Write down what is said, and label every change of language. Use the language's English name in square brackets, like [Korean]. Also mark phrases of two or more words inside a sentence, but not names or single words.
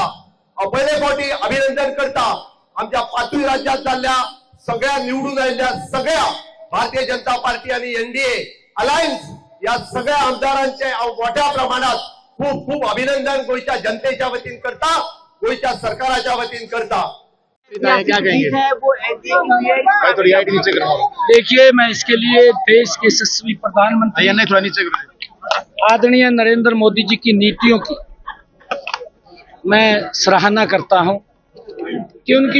[Konkani] हांव पयले फावटी अभिनंदन करता आमच्या पाचूय राज्यांत जाल्ल्या सगळ्या निवडून आयिल्ल्या सगळ्या भारतीय जनता पार्टी आणि एनडीए अलायन्स या सगळ्या आमदारांचे हांव मोठ्या प्रमाणात खूप खूप अभिनंदन गोयच्या जनतेच्या वतीन करता, गोयच्या सरकाराच्या वतीन करता। [Hindi] क्या कहेंगे? देखिए, मैं इसके लिए देश के यशस्वी प्रधानमंत्री आदरणीय नरेंद्र मोदी जी की नीतियों की मैं सराहना करता हूं कि उनकी